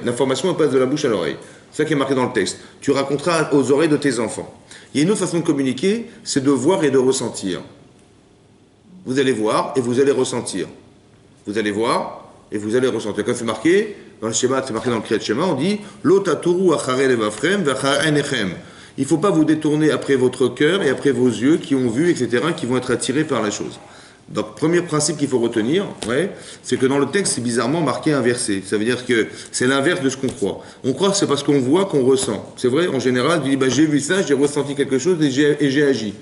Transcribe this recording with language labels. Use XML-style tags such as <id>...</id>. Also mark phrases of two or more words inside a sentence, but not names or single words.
<fr>L'information, elle passe de la bouche à l'oreille. C'est ça qui est marqué dans le texte. Tu raconteras aux oreilles de tes enfants. Il y a une autre façon de communiquer, c'est de voir et de ressentir. Vous allez voir et vous allez ressentir. Vous allez voir et vous allez ressentir. Quand c'est marqué, dans le schéma, c'est marqué dans le Kriyat Shema, on dit</fr> <he>ולא תתורו אחרי לבבכם ואחרי עיניכם.</he> <fr>Il ne faut pas vous détourner après votre cœur et après vos yeux qui ont vu, etc., qui vont être attirés par la chose. Donc, premier principe qu'il faut retenir, ouais, c'est que dans le texte, c'est bizarrement marqué inversé. Ça veut dire que c'est l'inverse de ce qu'on croit. On croit que c'est parce qu'on voit qu'on ressent. C'est vrai, en général, tu dis j'ai vu ça, j'ai ressenti quelque chose et j'ai agi.</fr>